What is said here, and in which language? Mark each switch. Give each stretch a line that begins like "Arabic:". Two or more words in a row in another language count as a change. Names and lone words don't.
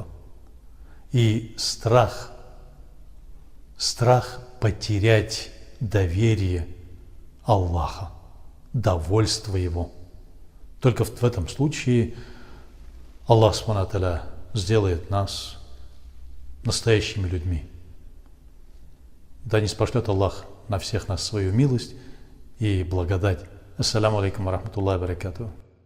Russian: И страх потерять доверие Аллаха, довольство Его. Только в этом случае Аллах
Arabic: سبحانه وتعالى
Russian: сделает нас настоящими людьми. Да ниспошлет Аллах на всех нас свою милость и благодать.
Arabic: السلام عليكم ورحمة الله وبركاته.